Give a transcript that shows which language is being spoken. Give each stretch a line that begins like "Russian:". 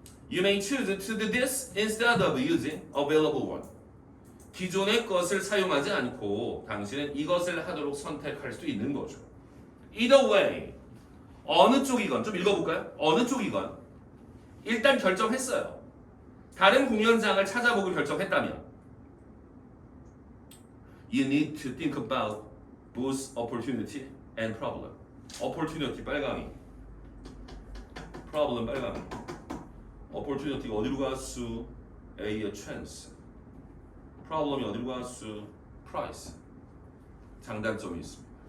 English: You may choose to do this instead of using available one.
Korean: 기존의 것을 사용하지 않고 당신은 이것을 하도록 선택할 수 있는 거죠.
English: Either way,
Korean: 어느 쪽이건 좀 읽어볼까요? 어느 쪽이건 일단 결정했어요. 다른 공연장을 찾아보고 결정했다면
English: You need to think about both opportunity and problem.
Korean: Opportunity 빨강이, problem 빨강이. Opportunity가 어디로 갔수? A의 chance. Problem이 어디로 갔수? Price. 장단점이 있습니다.